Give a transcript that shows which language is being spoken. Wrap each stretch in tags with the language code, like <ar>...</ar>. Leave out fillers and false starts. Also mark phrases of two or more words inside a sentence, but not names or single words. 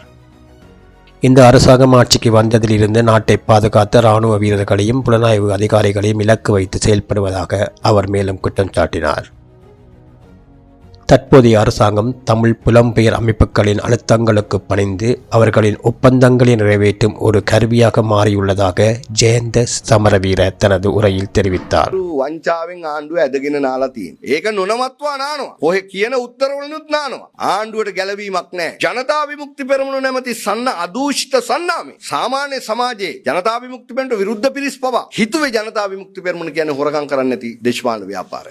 <ta>இந்த அரசாங்கம் ஆட்சிக்கு வந்ததிலிருந்து நாட்டை பாதுகாத்த இராணுவ வீரர்களையும் புலனாய்வு அதிகாரிகளையும் இலக்கு வைத்து செயல்படுவதாக அவர் மேலும் குற்றம் சாட்டினார். தற்போதைய அரசாங்கம் தமிழ் புலம்பெயர் அமைப்புகளின் அழுத்தங்களுக்கு பணிந்து அவர்களின் ஒப்பந்தங்களை நிறைவேற்றும் ஒரு கருவியாக மாறியுள்ளதாக ஜெயந்த சமரவீர தனது உரையில் தெரிவித்தார்.</ta> <si>වංචාවෙන් ආණ්ඩුව ඇදගෙන නාලා තියෙනවා. ඒක නොනවත්වා නානවා. ඔය කියන උත්තරවලුත් නානවා. ආණ්ඩුවට ගැලවීමක් නැහැ. ජනතා විමුක්ති පෙරමුණ නැමැති අදූෂිත සන්නාමේ සාමාන්‍ය සමාජයේ ජනතා විමුක්ති පෙරමුණට විරුද්ධ පිරිස් පවා හිතුවේ ජනතා විමුක්ති පෙරමුණ කියන්නේ හොරකම් කරන්නේ නැති දේශපාලන ව්‍යාපාරය.</si>